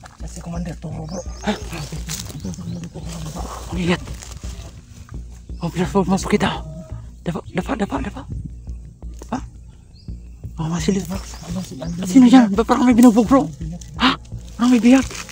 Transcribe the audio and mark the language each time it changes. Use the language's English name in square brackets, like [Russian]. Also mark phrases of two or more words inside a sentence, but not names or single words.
[Filipino] si Commander Toro bro. Ha? [Indonesian] Lihat. Oh platform masuk kita. Dapat. Ha? Oh masih lihat bro. [Filipino] Sino yan? Parang may binubog bro. Ha? Parang may biyak.